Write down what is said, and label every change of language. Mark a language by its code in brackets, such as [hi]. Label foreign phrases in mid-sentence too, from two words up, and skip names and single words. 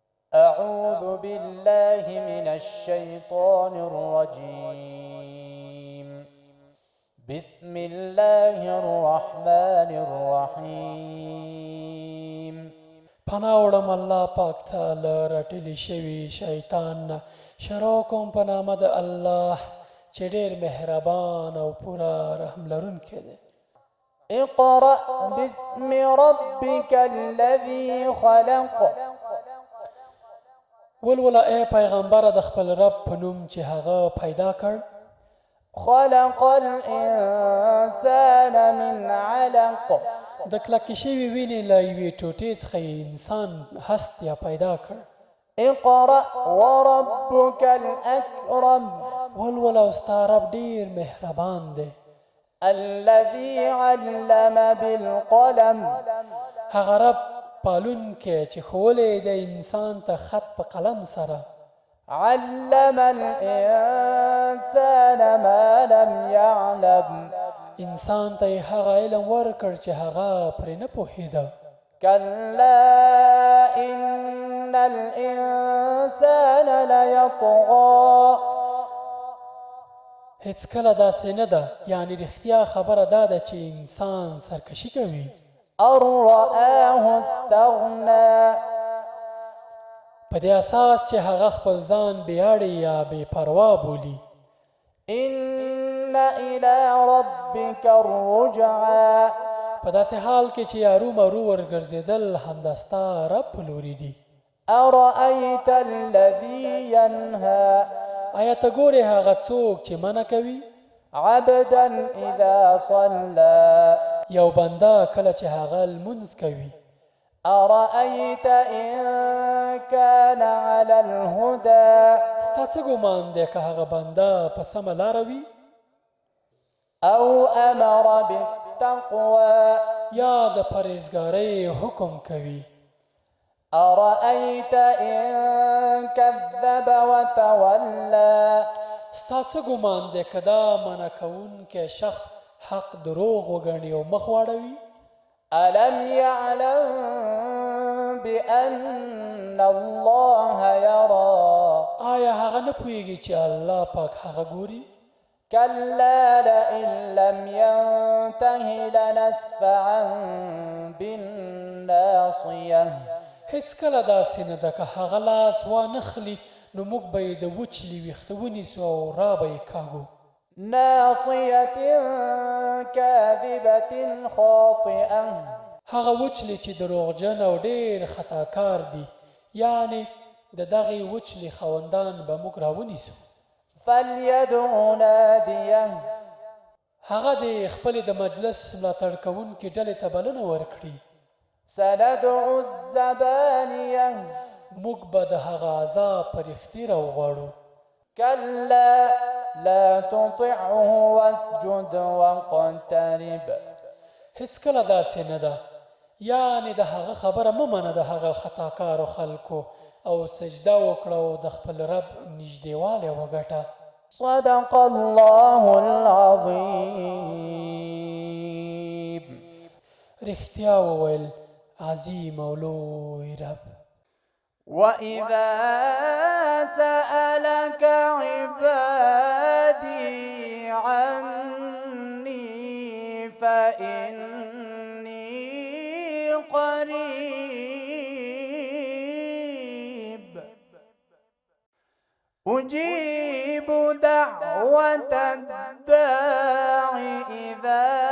[ar] أعوذ بالله من الشيطان الرجيم بسم الله الرحمن الرحيم [ps] پناوړم الله پاک ته له رټلی شوي شیطان نه. شروع کوم په نامه د الله چې ډېر مهربان او پوره رحم لرونکی دی. [ar] اقرأ باسم ربك الذي خلق [ps] ولوله ای پیغمبره د خپل رب په نوم چې هغه پیدا کړ. [ar] خلق الإنسان من علق [ps] د کلکې شوي وینې له یوې ټوټې څخه انسان هست یا پیدا کړ. [ar] اقرأ وربك الأكرم [ps] ولوله او ستا رب ډېر مهربان دی. [ar] الذي علم بالقلم [ps] هغه رب پالونکی چې ښوولی د انسان ته خط په قلم سره. [ar] علم الإنسان ما لم يعلم [ps] انسان ته یې هغه علم ورکړ چې هغه پرې نه پوهېده. [ar] كلا إن الإنسان ليطغى [ps] هیڅ کله داسې نه ده، یعنی رښتیا خبره دا ده چې انسان سرکشي کوي. [ar] أن رآه استغنى [ps] په دې اساس چې هغه خپل ځان بېاړې یا بې پروا بولي. [ar] إن إلى ربك الرجعى [ps] په داسې حال کې چې یارو مرو ورګرځېدل همدا ستا رب په لوري دي. [ar] أرأيت الذي ينهى [ps] آیا ته ګورې هغه څوک چې منع کوي؟ [ar] عبدا إذا صلى [ps] یو بنده کله چې هغه لمونځ کوي. [ar] أرأيت إن كان على الهدى [ps] ستا څه ګمان دی که هغه بنده په سمه لاره وي [ar] أو أمر بالتقوى [ps] یا د پرهیزګارۍ حکم کوي. [ar] أرأيت إن كذب وتولى [ps] ستا څه ګمان دی که دا منع کوونکی شخص حق دروغ وګڼي او مخ واړوي؟ [ar] ألم يعلم بأن الله يرى [ps] آیا هغه نه پوهېږي چې الله پاک هغه ګوري؟ [ar] كلا لئن لم ينته لنسفعا بالناصية [ps] هیڅ کله داسې نه ده که هغه لاس وانخلي نو موږ به یې د وچلي ویښته ونیسو او را به یې کاږو. [ar] ناصية كاذبة خاطئة [ps] هغه وچلي چې دروغجن او ډېر خطاکار دي، یعنی د دغې وچلي خاوندان به موږ راونیسو. [ar] فليدع ناديه [ps] هغه د خپلې د مجلس ملاتړ کوونکې ډلې ته بلنه ورکړي. [ar] سندع الزبانية [ps] موږ به د هغه عذاب په رښتې راوغواړو. [ar] كلا لا تطعه واسجد واقترب [ps] هیڅ کله داسې نه ده، یعنی د هغه خبره مه منه د هغه خطاکارو خلکو او سجده وکړه او د خپل رب نږدېوالی وګټه. [ar] صدق الله العظيم. [ps] رښتیا وویل عظیم او لوی رب. [ar] وإذا سألك عبادي عني فإني قريب أجيب دعوة الداع إذا